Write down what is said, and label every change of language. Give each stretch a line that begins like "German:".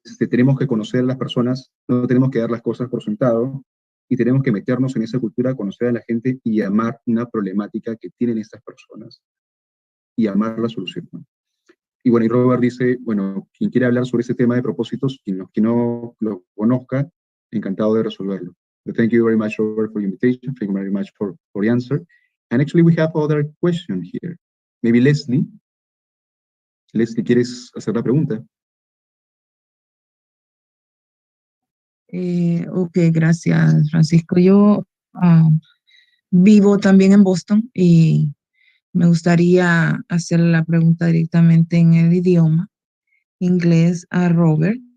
Spanish: Tenemos que conocer a las personas, no tenemos que dar las cosas por sentado, y tenemos que meternos en esa cultura, conocer a la gente y amar una problemática que tienen estas personas y amar la solución, ¿no? Y bueno, y Robert dice, bueno, quien quiera hablar sobre ese tema de propósitos, quien no lo conozca, encantado de resolverlo.
English: But thank you very much, Robert, for the invitation. Thank you very much for the answer. And actually, we have other question here. Maybe Leslie.
Spanish: Leslie, ¿quieres hacer la pregunta? Ok, gracias, Francisco. Yo vivo también en Boston y me gustaría hacer la pregunta directamente en el idioma inglés a Robert.